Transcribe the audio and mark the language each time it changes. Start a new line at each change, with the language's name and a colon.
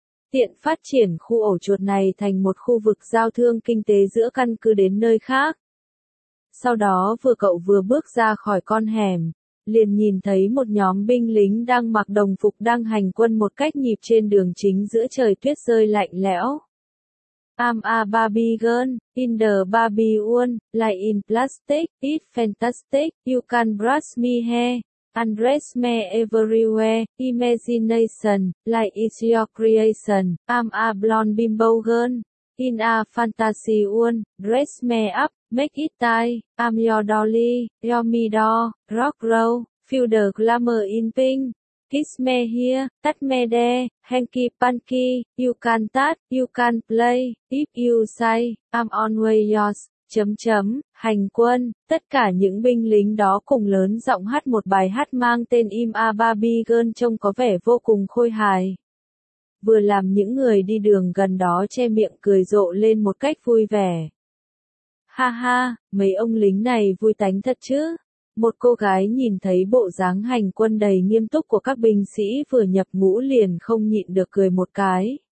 Vietnamese: Tiện phát triển khu ổ chuột này thành một khu vực giao thương kinh tế giữa căn cứ đến nơi khác. Sau đó vừa cậu vừa bước ra khỏi con hẻm, liền nhìn thấy một nhóm binh lính đang mặc đồng phục đang hành quân một cách nhịp trên đường chính giữa trời tuyết rơi lạnh lẽo.
English: I'm a Barbie girl, in the Barbie world, like in plastic, it's fantastic, you can brush me hair, undress me everywhere, imagination, like it's your creation, I'm a blonde bimbo girl, in a fantasy world, dress me up, make it tight, I'm your dolly, your me doll, rock roll, feel the glamour in pink. Kiss me here, touch me there, hanky panky, you can touch, you can play, if you say, I'm always yours,
Vietnamese: hành quân. Tất cả những binh lính đó cùng lớn giọng hát một bài hát mang tên I'm a Barbie Girl trông có vẻ vô cùng khôi hài. Vừa làm những người đi đường gần đó che miệng cười rộ lên một cách vui vẻ. Ha ha, mấy ông lính này vui tánh thật chứ. Một cô gái nhìn thấy bộ dáng hành quân đầy nghiêm túc của các binh sĩ vừa nhập ngũ liền không nhịn được cười một cái.